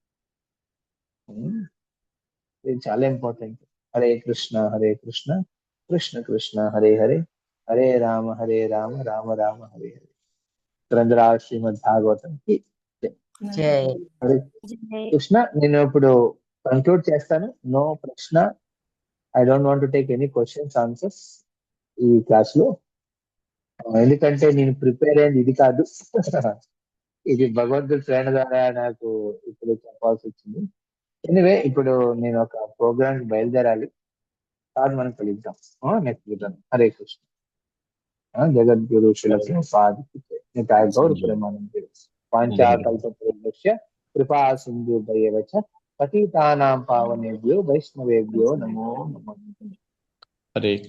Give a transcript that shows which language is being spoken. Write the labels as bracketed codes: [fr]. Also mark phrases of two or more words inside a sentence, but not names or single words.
[te] ఇది చాలా ఇంపార్టెంట్. [sa] హరే కృష్ణ కృష్ణ కృష్ణ హరే హరే, హరే రామ రామ రామ హరే హరే. [te] గ్రంథరా శ్రీమద్ భాగవతం కి [sa] హరే కృష్ణ. [te] నేను ఇప్పుడు కంక్లూడ్ చేస్తాను. నో ప్రశ్న, [en] I don't want to take any questions answers [te] ఈ క్లాస్ లో, ఎందుకంటే నేను ప్రిపేర్ అయింది ఇది కాదు. ఇది భగవంతుడి ప్రేరణ ద్వారా నాకు ఇప్పుడు చెప్పాల్సి వచ్చింది. ఎనివే ఇప్పుడు నేను ఒక ప్రోగ్రామ్ కి బయలుదేరాలి. కాదు మనం కలుద్దాం నెక్స్ట్ విధానం. [sa] హరే కృష్ణ. జగద్గురు శిలసాది గౌర ప్రేమానంద వాంఛాకల్పతరుభ్యశ్చ కృపా సింధుభ్యవ చ పతితానాం పావనేభ్యో వైష్ణవేభ్యో నమో నమః. హరే